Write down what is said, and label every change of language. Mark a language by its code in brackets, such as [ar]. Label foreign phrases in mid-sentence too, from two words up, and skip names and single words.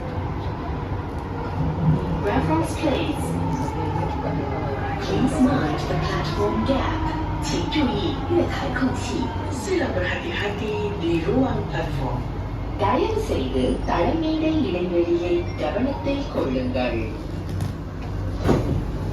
[en] Raffles Place. Please mind the platform gap. [zh] 请注意月台空隙。 [ms] Sila berhati-hati di ruang platform. [ta] தயவு செய்து தலைமேடை இடைவெளியை கவனத்தில் கொள்ளுங்கள்